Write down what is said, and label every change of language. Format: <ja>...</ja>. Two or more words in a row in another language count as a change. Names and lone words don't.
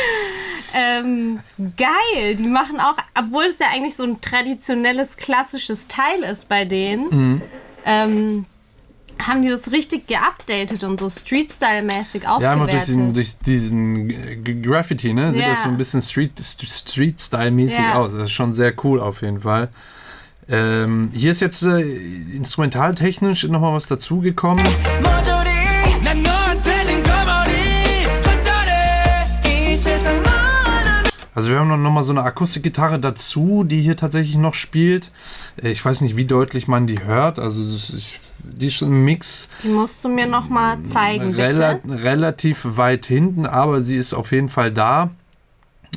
<de>Geil, die machen auch, obwohl es ja eigentlich so ein traditionelles, klassisches Teil ist bei denen, haben die das richtig geupdatet und so Street-Style-mäßig Ja, einfach aufgewertet. durch diesen Graffiti, ne? Sieht Ja. das so ein bisschen Street-Style-mäßig Ja. aus. Das ist schon sehr cool auf jeden Fall. Hier ist jetzt instrumentaltechnisch nochmal was dazugekommen.</de> <ko>머저리 난 너한테는 거머리 헛다리 이 세상 넌</ko> <de>Also wir haben noch mal so eine Akustikgitarre dazu, die hier tatsächlich noch spielt. Ich weiß nicht, wie deutlich man die hört. Also die ist schon ein Mix. Die musst du mir nochmal zeigen, bitte. Relativ weit hinten, aber sie ist auf jeden Fall da.</de>